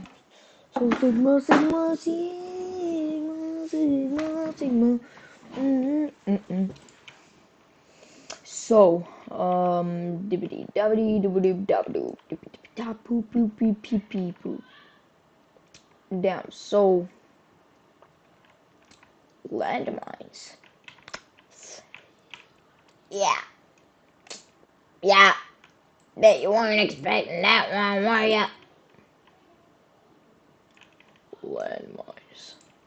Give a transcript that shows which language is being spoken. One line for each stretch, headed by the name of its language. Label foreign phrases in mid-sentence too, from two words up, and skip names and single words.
English: So sigma, sigma, sigma, sigma, sigma. So, dibbity dabbity dibbity dabdoo dibbity da poo poo pee pee pee poo. Damn, so landmines. Yeah. Bet you weren't expecting that one, were ya? Landmines.